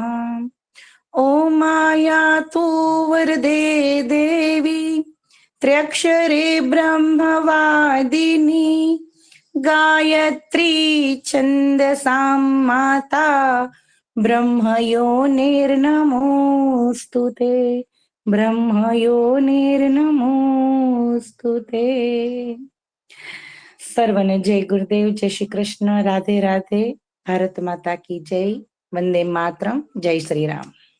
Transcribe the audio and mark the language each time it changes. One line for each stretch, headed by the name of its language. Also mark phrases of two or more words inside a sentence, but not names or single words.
Sanskrit: ओम आयातु वरदे देवी त्र्यक्षरे ब्रह्मवादिनी गायत्री छन्दसां माता ब्रह्मयोनिर्नमोस्तुते ब्रह्मयोनिर्नमोस्तुते.
Gujarati: સર્વને જય ગુરુદેવ, જય શ્રી કૃષ્ણ, રાધે રાધે,
Hindi: भारत माता की जय,
Gujarati: વંદે માતરમ, જય શ્રી રામ.